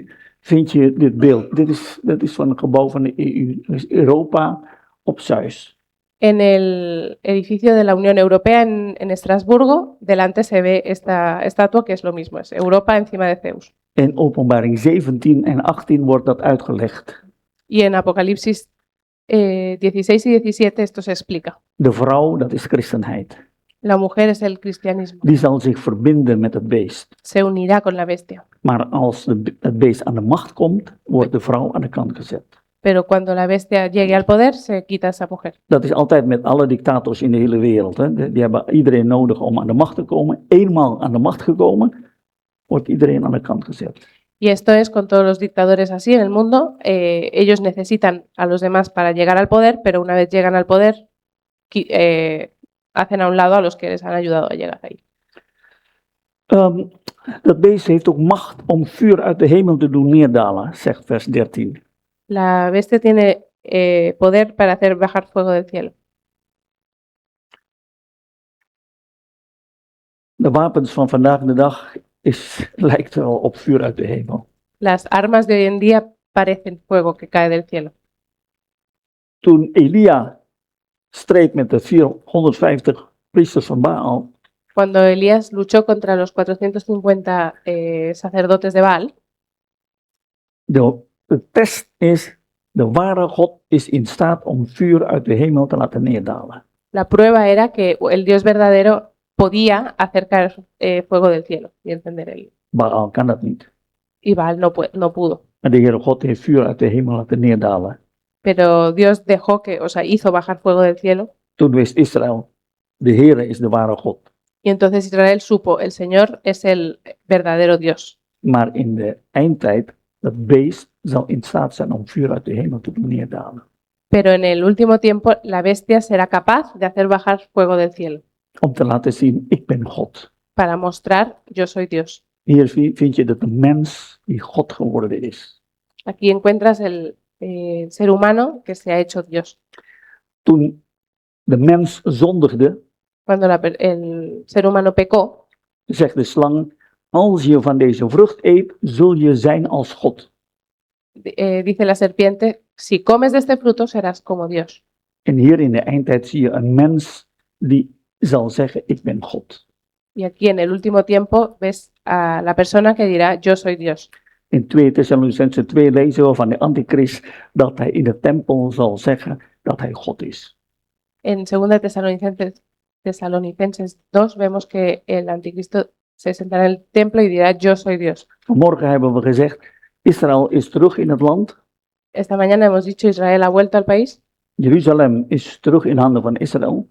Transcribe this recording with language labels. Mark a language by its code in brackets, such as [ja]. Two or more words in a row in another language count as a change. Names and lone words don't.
[nl] Vind je dit beeld. Dit is van het gebouw van de EU. Dus Europa op Zeus. [es] En el edificio de la Unión Europea en Estrasburgo, delante se ve esta estatua que es lo mismo, es Europa encima de Zeus. [nl] In Openbaring 17 en 18 wordt dat uitgelegd. [es] Y en Apocalipsis 16 y 17 esto se explica. [nl] De vrouw, dat is christenheid. [es] La mujer es el cristianismo, [nl] Die zal zich verbinden met het beest. [es] se unirá con la bestia. [nl] Maar als het beest aan de macht komt, wordt de vrouw aan de kant gezet. [es] Pero cuando la bestia llegue al poder, se quita esa mujer. [nl] Dat is altijd met alle dictators in de hele wereld. Hè. Die hebben iedereen nodig om aan de macht te komen. Eenmaal aan de macht gekomen, wordt iedereen aan de kant gezet. [es] Y esto es con todos los dictadores así en el mundo. Ellos necesitan a los demás para llegar al poder, pero una vez llegan al poder, hacen a un lado a los que les han ayudado a llegar ahí. [nl] Dat beest heeft ook macht om vuur uit de hemel te doen neerdalen, zegt vers 13. [es] La bestia tiene poder para hacer bajar fuego del cielo. [nl] De wapens van vandaag de dag lijkt wel op vuur uit de hemel. [es] Las armas de hoy en día parecen fuego que cae del cielo. [nl] Toen Elia streed met de 450 priesters van Baal, [es] Cuando Elías luchó contra los 450 sacerdotes de Baal, [nl] de test is, de ware God is in staat om vuur uit de hemel te laten neerdalen. [es] la prueba era que el Dios verdadero podía acercar fuego del cielo y encender el. [nl] Baal kan dat niet. [es] Y Baal no pudo. [nl] Maar de Heere God heeft vuur uit de hemel laten neerdalen. [es] Pero Dios dejó hizo bajar fuego del cielo. [nl] Toen wist Israël, de Heere is de ware God. [es] Y entonces Israel supo, el Señor es el verdadero Dios. [nl] Maar in de eindtijd, dat beest zal in staat zijn om vuur uit de hemel te doen neerdalen. [es] Pero en el último tiempo la bestia será capaz de hacer bajar fuego del cielo [nl] Om te laten zien, ik ben God. [es] para mostrar yo soy Dios. [nl] Hier vind je dat de mens die God geworden is. [es] Aquí encuentras el ser humano que se ha hecho Dios. [nl] Toen de mens zondigde, [es] Cuando el ser humano pecó, [nl] zegt de slang, als je van deze vrucht eet, zul je zijn als God. [es] dice la serpiente, si comes de este fruto serás como Dios. [nl] En hier in de eindtijd zie je een mens die zal zeggen, ik ben God. [es] Y aquí en el último tiempo ves a la persona que dirá, yo soy Dios. [nl] In 2 Thessalonicenzen 2 lezen we van de antichrist dat hij in de tempel zal zeggen dat hij God is. [es] En 2 Tesalonicenses 2 vemos que el anticristo se sentará en el templo y dirá, yo soy Dios. [nl] Vanmorgen hebben we gezegd, Israël is terug in het land. [es] Esta mañana hemos dicho, Israel ha vuelto al país. [nl] Jeruzalem is terug in handen van Israël.